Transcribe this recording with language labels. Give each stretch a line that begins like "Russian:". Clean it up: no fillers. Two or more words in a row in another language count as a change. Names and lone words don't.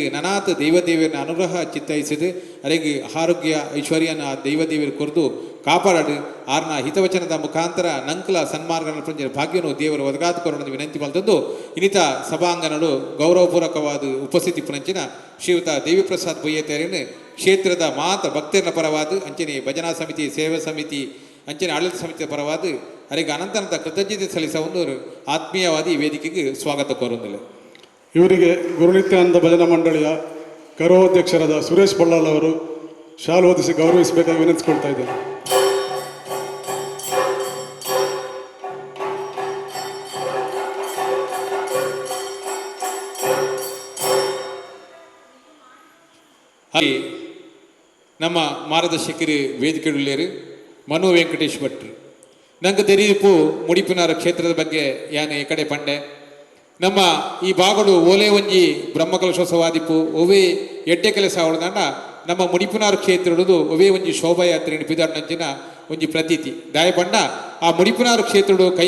Tulu: ನನಾಥ ದೈವದೇವಿಯರನ್ನ ಅನುಗ್ರಹ ಚಿತ್ತೈಸಿದು ಅರೆಗೆ ಆರೋಗ್ಯ ಐಶ್ವರ್ಯನ ದೈವದೇವಿಯರು ಕೊರೆದು ಕಾಪಾಡದು ಆರ್ನ ಹಿತವಚನದ ಮುಖಾಂತರ ನಂಕಲ ಸನ್ಮಾರ್ಗನ ಪಂಚಿನ ಭಾಗ್ಯನು ದೇವರು ಒದಗಾದು ಕೊರೋಣ ವಿನಂತಿ ಮಲ್ತಂದು ಇನ್ನಿತ ಸಭಾಂಗಣಗಳು ಗೌರವಪೂರ್ವಕವಾದ ಉಪಸ್ಥಿತಿ ಪಂಚಿನ ಶ್ರೀಯುತ ದೇವಿಪ್ರಸಾದ್ ಪೊಯ್ಯತ್ತಾಯರನ್ನು ಕ್ಷೇತ್ರದ ಮಾತ ಭಕ್ತರನ ಪರವಾದ ಅಂಚನೆ ಭಜನಾ ಸಮಿತಿ ಸೇವಾ ಸಮಿತಿ ಅಂಚನೆ ಆಡಳಿತ ಸಮಿತಿಯ ಪರವಾದ ಅರೆಗೆ ಅನಂತ ಕೃತಜ್ಞತೆ ಸಲ್ಲಿಸ ಒಂದು ಆತ್ಮೀಯವಾದಿ ವೇದಿಕೆಗೆ
Kannada: ಸ್ವಾಗತ ಕೋರುವುದಿಲ್ಲ. ಇವರಿಗೆ ಗುರುನಿತ್ಯಾನಂದ ಭಜನಾ ಮಂಡಳಿಯ ಗೌರವಾಧ್ಯಕ್ಷರಾದ ಸುರೇಶ್ ಬಳ್ಳಾಲ್ ಅವರು ಶಾಲು ಓದಿಸಿ ಗೌರವಿಸಬೇಕಾಗಿ ವಿನಂತಿಸಿಕೊಳ್ತಾ ಇದ್ದೇನೆ.
Tulu: ಹಾಗೆ ನಮ್ಮ ಮಾರ್ಗದರ್ಶಕರು ವೇದಿಕೆಯುಳ್ಳೇರು ಮನು ವೆಂಕಟೇಶ್ ಭಟ್ರು ನಂಗೆ ತೆರೀಪು ಮುಡಿಪಿನಾರ ಕ್ಷೇತ್ರದ ಬಗ್ಗೆ ಯಾನೆ ಈ ಕಡೆ ಪಂಡೆ ನಮ್ಮ ಈ ಭಾಗಡು ಓಲೆ ಒಂಜಿ ಬ್ರಹ್ಮಕಲಶೋತ್ಸವ ಆದಿಪ್ಪು ಒವೇ ಎಡ್ಡೆ ಕೆಲಸ ಅವಳದಂಡ ನಮ್ಮ ಮುಡಿಪಿನಾರ ಕ್ಷೇತ್ರಡು ಒವೇ ಒಂಜಿ ಶೋಭಾಯಾತ್ರೆ ಪಿದಾಡ್ನಂಚಿನ ಒಂಜಿ ಪ್ರತೀತಿ ದಾಯ ಪಂಡ ಆ ಮುಡಿಪಿನಾರ ಕ್ಷೇತ್ರಡು ಕೈ